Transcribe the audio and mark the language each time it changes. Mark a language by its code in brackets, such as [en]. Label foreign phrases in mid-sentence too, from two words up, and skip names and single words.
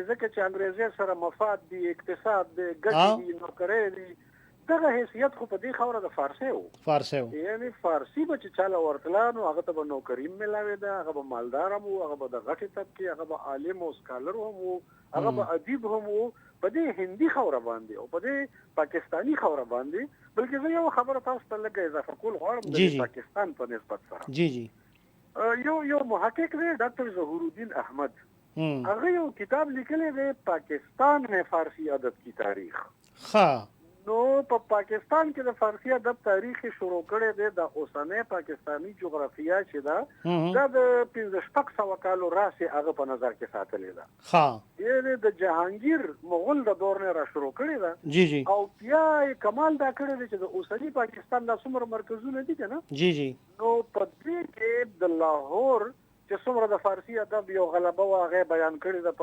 [ps] ځکه چې انګریزي سره مفاد دي اقتصاد دی ګټې دي نوکرۍ دي دغه حیثیت خو په دې خاوره د فارسي و یعنی فارسي به چې چاله ورتله نو هغه ته به نوکري هم میلاوېده هغه به مالدار هم و هغه به د غټې طبقې هغه به عالم او سکالر هم و هغه به ادیب هم و په دې هندي خاوره باندې او په دې پاکستانی خاوره باندې. بلکې زه یو خبره تاسو ته لږه اضافه کول غواړم د پاکستان په نسبت سره. یو محقق دی ډاکټر ظهور الدین احمد هغه یو کتاب لیکلی دی [ur] پاکستان میں فارسی ادب کی تاریخ. [ps] نو په پاکستان کې د فارسی ادب تاریخ شروع کړی دی د اوسنۍ پاکستانی جغرافیه چې ده دا د 1500 کالو راسې هغه په نظر کې ساتلې ده. یعنې د جهانګیر مغول د دور نه را شروع کړې ده او بیا کمال دا کړی دی چې د اوسني پاکستان دا څومره مرکزونه دي که نه نو په دې کې د لاهور چې څومره د فارسی ادب یو غلبه وه هغه بیان کړې ده.